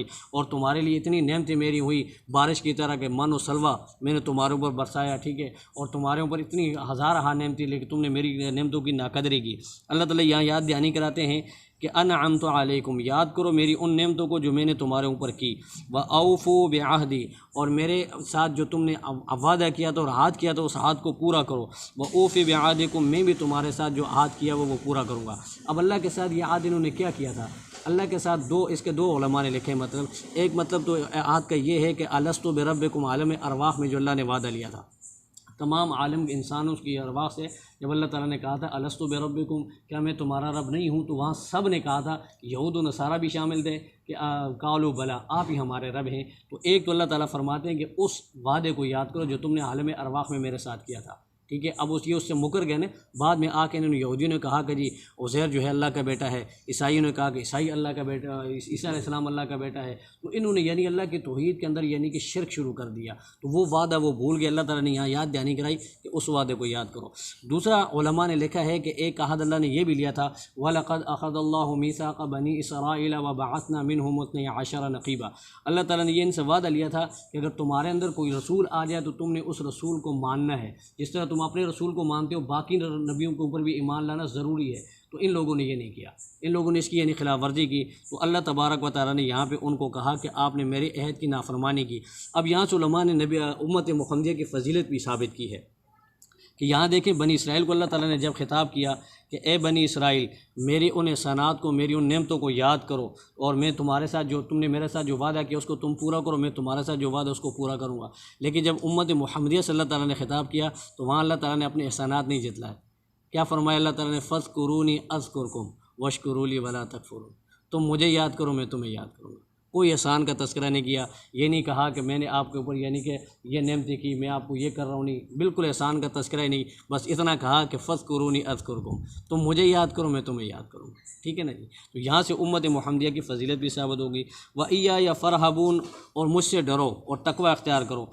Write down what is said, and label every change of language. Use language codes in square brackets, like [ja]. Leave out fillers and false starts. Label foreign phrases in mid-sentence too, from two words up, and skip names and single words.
[hi] और तुम्हारे लिए इतनी नेमतें मेरी हुई बारिश की तरह के मन और सलवा मैंने तुम्हारे ऊपर बरसाया, ठीक है। और तुम्हारे ऊपर इतनी हज़ार नेमतें, लेकिन तुमने मेरी नेमतों की नाकदरी की। अल्लाह ताला यहाँ याद दहानी कराते हैं कि [ar] أنعمت عليكم, [hi] याद करो मेरी उन नेमतों को जो मैंने तुम्हारे ऊपर की। [ar] وأوفوا بعهدي, [hi] और मेरे साथ जो तुमने वादा किया था और आहद किया था उस आहद को पूरा करो। [ar] وأوف بعهدكم, [hi] मैं भी तुम्हारे साथ जो आहद किया वो पूरा करूँगा। अब अल्लाह के साथ ये आहद इन्होंने क्या किया था? अल्लाह के साथ इसके दो उलमा ने लिखे मतलब। एक मतलब तो आहद का ये है कि [ar] ألست بربكم, [hi] आलम अरवाह में जो अल्लाह ने वादा लिया था तमाम आलम इंसानों की अरवाह से, जब अल्लाह ताला ने कहा था [ar] ألست بربكم, [hi] क्या मैं तुम्हारा रब नहीं हूँ, तो वहाँ सब ने कहा था, यहूद व नसारा भी शामिल थे कि [ar] قالوا بلى, [hi] आप ही हमारे रब हैं। तो एक तो अल्लाह ताला फरमाते हैं कि उस वादे को याद करो जो तुमने आलम अरवाह में मेरे साथ किया था, ठीक है। अब उससे मुकर गए ने, बाद में आके इन्होंने यहूदियों ने कहा कि जी उज़ैर जो है अल्लाह का बेटा है, ईसाइयों ने कहा कि ईसाई अल्लाह का बेटा, ईसा अलैहिस्सलाम अल्लाह का बेटा है। तो इन्होंने यानी अल्लाह की तौहीद के अंदर यानी कि शिरक शुरू कर दिया। तो वो वादा वो भूल गए। अल्लाह ताला ने यहाँ याद दहानी कराई कि उस वादे को याद करो। दूसरा उलमा ने लिखा है कि एक अहद अल्लाह ने यह भी लिया था, [ar] ولقد أخذ الله ميثاق بني إسرائيل وبعثنا منهم اثني عشر نقيبا. [hi] अल्लाह ताला ने ये इनसे वादा लिया था कि अगर तुम्हारे अंदर कोई रसूल आ जाए तो तुमने उस रसूल को मानना है, जिस तरह तुम अपने रसूल को मानते हो बाकी नबियों के ऊपर भी ईमान लाना ज़रूरी है। तो इन लोगों ने ये नहीं किया, इन लोगों ने इसकी यानी खिलाफ वर्जी की। तो अल्लाह [ar] تبارك وتعالى [hi] ने यहाँ पे उनको कहा कि आपने मेरे अहद की नाफरमानी की। अब यहाँ से उलमा ने नबी उम्मत मुहम्मदिया की फजीलत भी साबित की है कि यहाँ देखें बनी इसराइल को अल्लाह ताला ने जब खिताब किया कि ए बनी इसराइल, मेरी उन एहसानात को, मेरी उन नेमतों को याद करो और मैं तुम्हारे साथ जो तुमने मेरे साथ जो वादा किया उसको तुम पूरा करो, मैं तुम्हारे साथ जो वादा उसको पूरा करूँगा। लेकिन जब उम्मत मुहम्मदिया से अल्लाह ताला ने खिताब किया तो वहाँ अल्लाह ताला ने अपने एहसानात नहीं जतलाए। क्या फरमाया अल्लाह ताला ने? [ar] فاذكروني أذكركم واشكروا لي ولا تكفرون, [hi] तुम मुझे याद करो मैं तुम्हें याद करूँगा। कोई एहसान का तस्करा नहीं किया। ये नहीं कहा कि मैंने आपके ऊपर यानी कि ये नेमतें की, मैं आपको ये कर रहा हूँ, नहीं, बिल्कुल एहसान का तस्करा ही नहीं। बस इतना कहा कि [ar] فاذكروني أذكركم, [hi] तुम मुझे याद करो मैं तुम्हें याद करूँगा, ठीक है ना जी। तो यहाँ से उम्मत मुहम्मदिया की फजीलत भी साबित होगी। [ar] وإياي فارهبون, [hi] और मुझसे डरो और तक़वा अख्तियार करो।